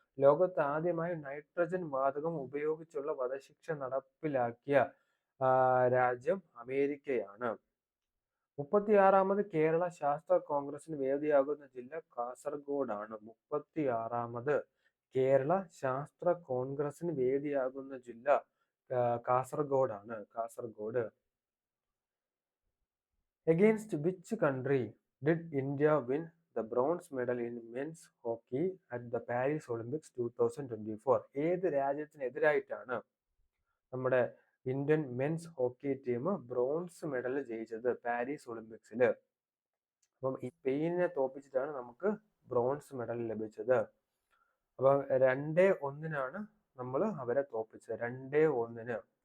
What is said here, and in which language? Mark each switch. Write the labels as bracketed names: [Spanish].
[Malayalam] ലോകത്ത് ആദ്യമായി നൈട്രജൻ വാതകം ഉപയോഗിച്ചുള്ള വധശിക്ഷ നടപ്പിലാക്കിയ രാജ്യം അമേരിക്കയാണ്. 36ാമത് കേരള ശാസ്ത്ര കോൺഗ്രസിന് വേദിയാകുന്ന ജില്ല കാസർഗോഡാണ്. 36ാമത് കേരള ശാസ്ത്ര കോൺഗ്രസിന് വേദിയാകുന്ന ജില്ല കാസർഗോഡാണ്. Kasaragod. [English] Against which country did India win the bronze medal in men's hockey at the Paris Olympics 2024? [Malayalam] ഏത് രാജ്യത്തിനെതിരായിട്ടാണ് നമ്മുടെ Indian men's hockey team bronze medal ജയിച്ചത് പാരീസ് ഒളിമ്പിക്സിൽ? അപ്പം ഈ സ്പെയിനിനെ തോപ്പിച്ചിട്ടാണ് നമുക്ക് ബ്രോൺസ് മെഡൽ ലഭിച്ചത്. അപ്പം 2-1 നമ്മൾ അവരെ തോപ്പിച്ചത്. 2-1.